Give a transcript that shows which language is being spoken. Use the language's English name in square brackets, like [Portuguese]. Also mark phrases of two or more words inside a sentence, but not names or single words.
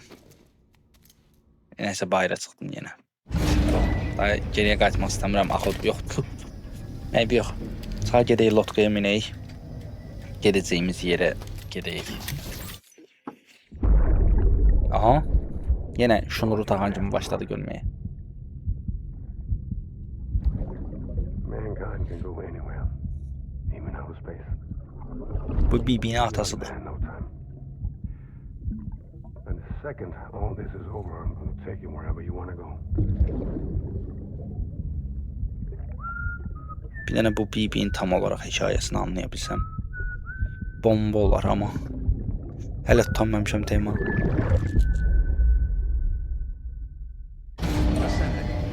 [Azerbaijani] Nəysə bayıra çıxdım yenə. Daha geriyə qayıtmaq istəmirəm. Axı yoxdur. Eyb yox. Çıxa gedək lotkaya minək. Gedəcəyimiz yerə gedək. Aha. Yenə şunuru taxan kimi başladı görməyə. [English] Mankind can go anywhere, even outer space. [Azerbaijani] Bu BB'nin atasıdır. [English] In no time. And the second all this is over, I'm going to take you wherever you want to go. [Azerbaijani] Bir dənə bu BB'nin tam olaraq hekayəsini anlaya bilsəm. Bomba olar amma. Hələ tutanmamışam tema. Ascending.